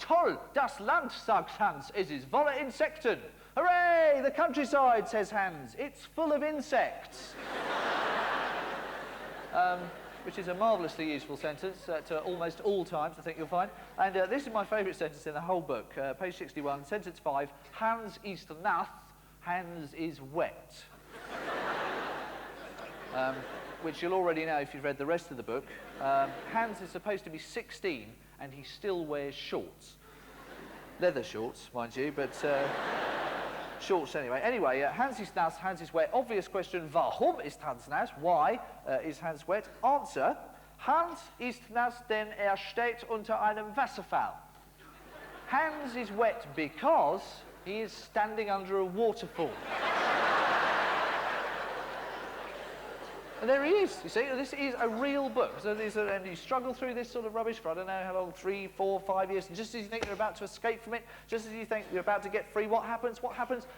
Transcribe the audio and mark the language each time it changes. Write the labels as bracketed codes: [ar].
[de] Toll, das Land, sagt Hans. Es ist voller Insekten. [en] Hooray, the countryside, says Hans. It's full of insects. Which is a marvellously useful sentence at almost all times, I think you'll find. And this is my favourite sentence in the whole book, page 61, sentence 5. [de] Hans ist nass, [en] Hans is wet. Which you'll already know if you've read the rest of the book. Hans is supposed to be 16 and he still wears shorts. Leather shorts, mind you, but shorts anyway. Anyway, [de] Hans ist nass, [en] Hans is wet. Obvious question, [de] warum ist Hans nass? [en] Why is Hans wet? Answer, [de] Hans ist nass, denn steht unter einem Wasserfall. [en] Hans is wet because he is standing under a waterfall. And there he is, you see, this is a real book. So and you struggle through this sort of rubbish for I don't know how long, 3, 4, 5 years, and just as you think you're about to escape from it, just as you think you're about to get free, what happens? What happens?